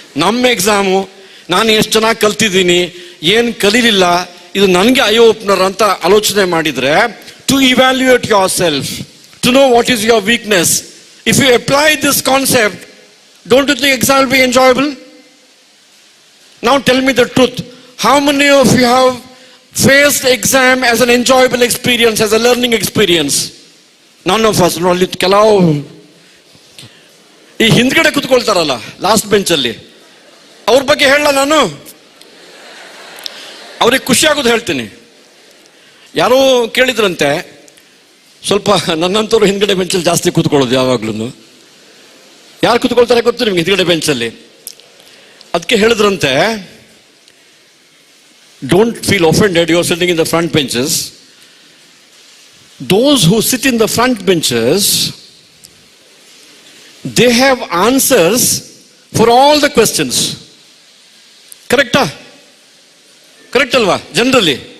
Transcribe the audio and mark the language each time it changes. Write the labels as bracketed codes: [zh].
[kn] ನಮ್ಮ ಎಕ್ಸಾಮು ನಾನು ಎಷ್ಟು ಚೆನ್ನಾಗಿ ಕಲ್ತಿದ್ದೀನಿ, ಏನು ಕಲೀಲಿಲ್ಲ, ಇದು ನನಗೆ ಐ ಓಪನರ್ ಅಂತ ಆಲೋಚನೆ ಮಾಡಿದ್ರೆ, [en] To evaluate yourself, to know what is your weakness. If you apply this concept, don't you think exam will be enjoyable? Now tell me the truth. How many of you have faced exam as an enjoyable experience, as a learning experience? None of us. Only [kn] ಕೆಲವು. ಈ ಹಿಂದ್ಗಡೆ ಕುತ್ಕೊಳ್ತಾರಲ್ಲ last ಬೆಂಚಲ್ಲಿ, ಅವ್ರ ಬಗ್ಗೆ ಹೇಳಲ್ಲ ನಾನು. ಅವ್ರಿಗೆ ಖುಷಿ ಆಗೋದು ಹೇಳ್ತೀನಿ. ಯಾರೋ ಕೇಳಿದ್ರಂತೆ, ಸ್ವಲ್ಪ ನನ್ನಂತವ್ರು ಹಿಂದ್ಗಡೆ ಬೆಂಚಲ್ಲಿ ಜಾಸ್ತಿ ಕೂತ್ಕೊಳ್ಳೋದು ಯಾವಾಗ್ಲೂ. ಯಾರು ಕೂತ್ಕೊಳ್ತಾರೆ ಗೊತ್ತು ನಿಮ್ಗೆ ಹಿಂದ್ಗಡೆ ಬೆಂಚಲ್ಲಿ? ಅದಕ್ಕೆ ಹೇಳಿದ್ರಂತೆ, [en] Don't feel offended, you are sitting in the front benches. Those who sit in the front benches, they have answers for all the questions. Correcta? Correct alva? Generally.